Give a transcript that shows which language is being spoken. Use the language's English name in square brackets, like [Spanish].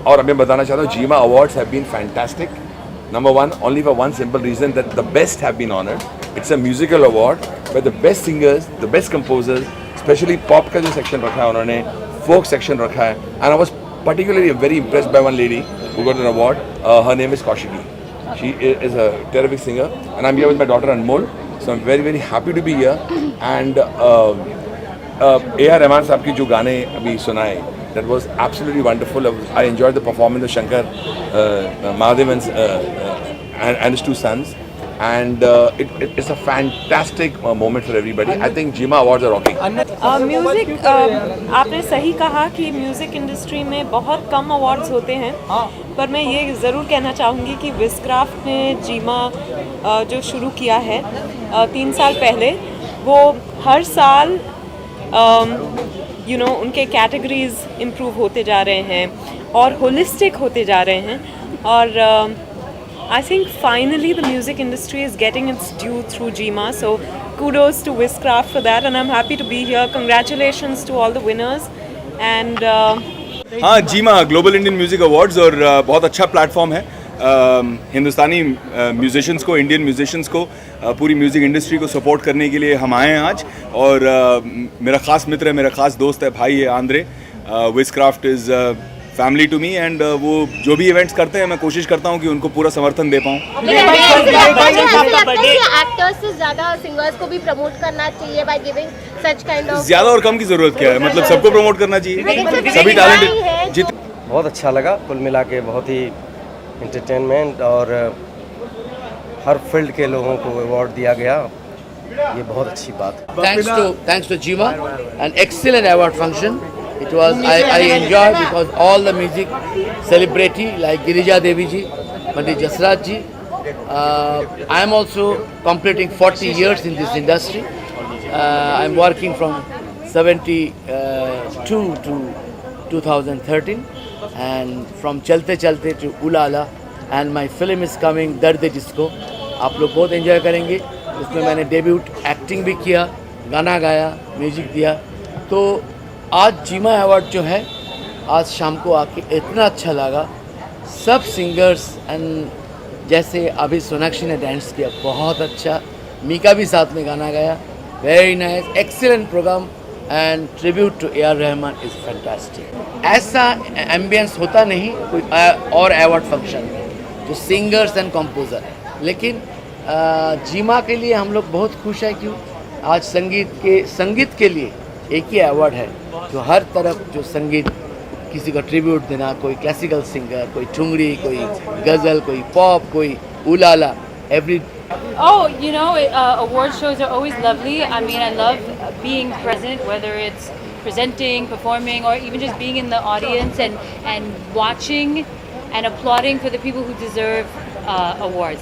[Hindi] और मैं बताना चाहता हूँ [English] GIMA awards have been fantastic. Number one, only for one simple reason that the best have been honoured. It's a musical award where the best singers, the best composers, specially [Hindi] pop का जो section रखा है [English] उन्होंने, folk section रखा है, and I was particularly very impressed by one lady who got an award. Her name is Kaushiki. She is a terrific singer, and I'm here with my daughter Anmol. So I'm very very happy to be here. And A.R. [Hindi] Rahman साहब की जो गाने अभी सुनाए, [English] that was absolutely wonderful. I enjoyed the performance of Shankar Mahadevan and his two sons. And it's a fantastic moment for everybody. I think Jima Awards are rocking. [Hindi] Music, आपने सही कहा कि म्यूज़िक इंडस्ट्री में बहुत कम awards होते हैं, पर मैं ये ज़रूर कहना चाहूँगी कि विस्क्राफ्ट ने जीमा जो शुरू किया है 3 साल पहले, वो हर साल उनके कैटेगरीज इम्प्रूव होते जा रहे हैं और होलिस्टिक होते जा रहे हैं। [English] और I think finally the music industry is getting its due through Jima, so kudos to Wizcraft for that, and I'm happy to be here. Congratulations to all the winners. And [Hindi] हाँ, जीमा global Indian music awards और बहुत अच्छा platform है हिंदुस्तानी musicians को, Indian musicians को, पूरी music industry को support करने के लिए हम आए हैं आज। और मेरा ख़ास मित्र है, मेरा ख़ास दोस्त है, भाई है Andre. [English] Wizcraft is family to me, [Hindi] and वो जो भी इवेंट्स करते हैं मैं कोशिश करता हूँ कि उनको पूरा समर्थन दे पाऊँ। एक्टर्स से ज़्यादा सिंगर्स को भी प्रमोट करना चाहिए [English] By giving such kind of. [Hindi] ज़्यादा और कम की ज़रूरत क्या है, मतलब सबको प्रमोट करना चाहिए, सभी टैलेंटेड। बहुत अच्छा लगा, कुल मिला के बहुत ही एंटरटेनमेंट और हर फील्ड के लोगों को अवार्ड दिया गया, ये बहुत अच्छी बात है। [English] Thanks to Jima, an excellent award function. It was I enjoyed because all the music celebrity like Girija Devi ji, Pandit Jasraj ji. I am also completing 40 years in this industry. I am working from 72 to 2013, and from Chalte Chalte to Ulala and my film is coming [Hindi] दर्द जिसको, आप लोग बहुत enjoy करेंगे। उसमें मैंने debut acting भी किया, गाना गाया, म्यूजिक दिया। तो आज जीमा अवार्ड जो है, आज शाम को आके इतना अच्छा लगा। सब सिंगर्स एंड जैसे अभी सोनाक्षी ने डांस किया बहुत अच्छा, मीका भी साथ में गाना गाया, [English] Very nice, excellent programme and tribute to A R. Rahman is fantastic. [Hindi] ऐसा एम्बियंस होता नहीं कोई और अवार्ड फंक्शन में जो सिंगर्स एंड कंपोजर है। लेकिन जीमा के लिए हम लोग बहुत खुश है, क्यों आज संगीत के लिए एक ही अवार्ड है जो हर तरफ जो संगीत किसी को ट्रिब्यूट देना, कोई क्लासिकल सिंगर, कोई ठुमरी, कोई गज़ल, कोई पॉप, कोई उलाला, every. [English] Oh, you know, award shows are always lovely. I mean, I love being present, whether it's presenting, performing, or even just being in the audience and watching and applauding for the people who deserve awards.